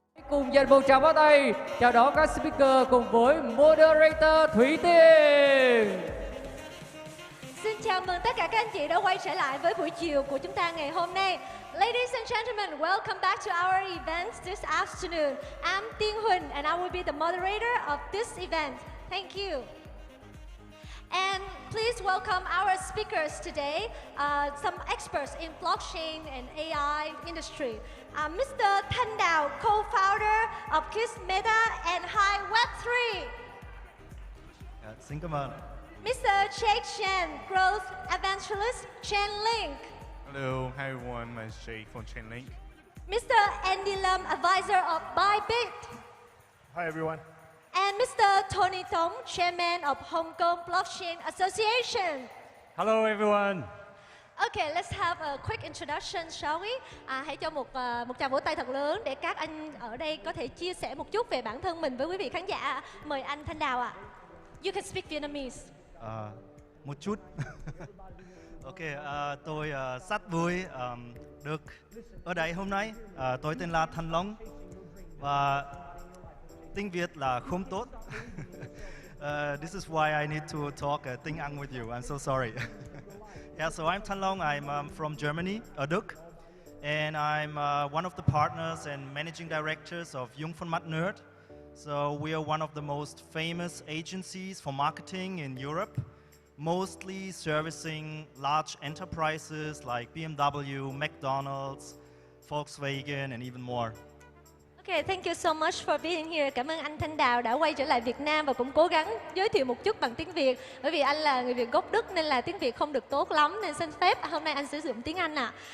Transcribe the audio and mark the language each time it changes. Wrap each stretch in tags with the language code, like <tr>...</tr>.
<vi>cùng dành một tràng pháo tay chào đón các speaker cùng với moderator Thủy Tiên. Xin chào mừng tất cả các anh chị đã quay trở lại với buổi chiều của chúng ta ngày hôm nay.</vi> <en>Ladies and gentlemen, welcome back to our event this afternoon. I'm Tiên Huỳnh and I will be the moderator of this event. Thank you. And please welcome our speakers today, some experts in blockchain and AI industry. Mr. Thanh Đào, co-founder of Kiss Meta and Hi Web3.</en> <vi>Xin cảm ơn.</vi> <en>Mr. Jake Chen, growth evangelist, Chainlink. Hello, hi everyone. My name is Jake from Chainlink. Mr. Andy Lam, advisor of Bybit. Hi everyone. And Mr. Tony Thông, chairman of Hong Kong Blockchain Association. Hello everyone. Okay, let's have a quick introduction, shall we?</en> <vi>Hãy cho một tràng vỗ tay thật lớn để các anh ở đây có thể chia sẻ một chút về bản thân mình với quý vị khán giả. Mời anh Thanh Đào ạ.</vi> <en>You can speak Vietnamese.</en> <vi>Một chút. Ok, tôi rất vui được ở đây hôm nay. Tôi tên là Thanh Long và tiếng Việt là không tốt.</vi> <en>This is why I need to talk</en> <vi>tiếng Anh</vi> <en>with you. I'm so sorry. Yeah, so I'm Thanh Long. I'm from Germany, Đức, and I'm one of the partners and managing directors of Jung von Matt Nerd. So we are one of the most famous agencies for marketing in Europe, mostly servicing large enterprises like BMW, McDonald's, Volkswagen, and even more. Okay, thank you so much for being here.</en> <vi>Cảm ơn anh Thanh Đào đã quay trở lại Việt Nam và cũng cố gắng giới thiệu một chút bằng tiếng Việt. Bởi vì anh là người Việt gốc Đức nên là tiếng Việt không được tốt lắm, nên xin phép hôm nay anh sử dụng tiếng Anh ạ.</vi>